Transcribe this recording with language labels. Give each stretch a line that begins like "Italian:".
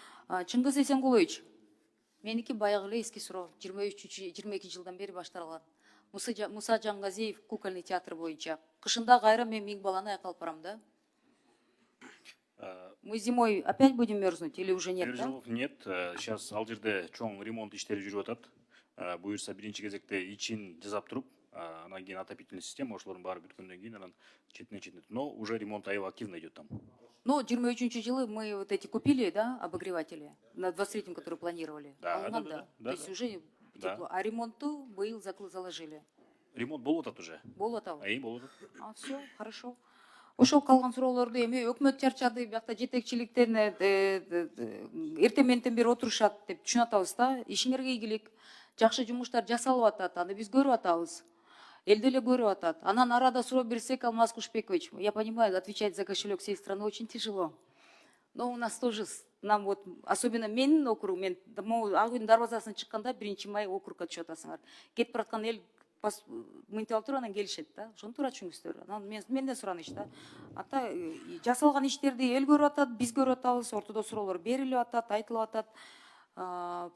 Kyrgyz: Чыңгыз Эсенгулович, меники баягы эле эски суроо, 22 жылдан бери башталган. Муса Жангазиев
Russian: кукольный театр
Kyrgyz: боюнча. Кышында кайра мен 1000 баланы аяка алып барам да.
Russian: Мы зимой опять будем мерзнуть или уже нет? Нет, сейчас
Kyrgyz: ал жерде чоң ремонт иштери жүрүп атат. Буюрса биринчи кезекте ичин жасап туруп, анан кийин
Russian: отопительный система,
Kyrgyz: ошолордун баары бүткөндөн кийин анан четине.
Russian: Но уже ремонт аябай активно идет там. Ну, 23-жылы мы вот эти купили, да, обогреватели, на 23-м, которые планировали. Да. То есть уже тепло. А ремонту быйыл заложили.
Kyrgyz: Ремонт болуп атат уже. Болуп атабы? Болуп атат.
Russian: Все, хорошо.
Kyrgyz: Ошол калган суроолорду эми өкмөт чарчады, биякта жетекчиликтен эртең менен бери отурушат деп түшүнүп атабыз да. Ишиңерге ийгилик, жакшы жумуштар жасалып атат, аны биз көрүп атабыз. Эл деле көрүп атат. Анан арада суроо берсек,
Russian: Алмаз Кушбекович, я понимаю, отвечать за кошелек всей страны очень тяжело. Но у нас тоже, нам вот, особенно
Kyrgyz: менин округ, мен ак үйдүн дарбазасына чыкканда 1 май округка түшүп атасыңар. Кетип бараткан эл мынтип алып туруп анан келишет да. Ошону туура түшүнүңүздөр. Анан менден сураныч да. Ата жасалган иштерди эл көрүп атат, биз көрүп атабыз, ортодо суроолор берилип атат, айтылып атат.